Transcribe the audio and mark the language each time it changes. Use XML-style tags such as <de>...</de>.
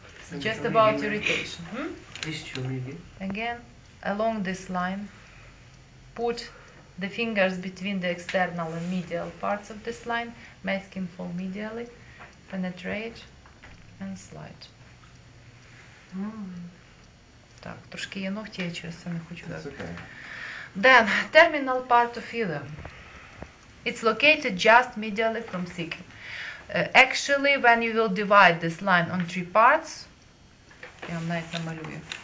<en>It's just about irritation. Again, along this line, put the fingers between the external and medial parts of this line, make skin fold medially, penetrate, and slide.</en> <uk>Так, трошки є ногті, я через це не хочу.</uk> <en>Then, terminal part of ileum. It's located just medially from cecum. Actually, when you will divide this line on 3 parts,</en> <uk>я вам навіть намалюю.</uk>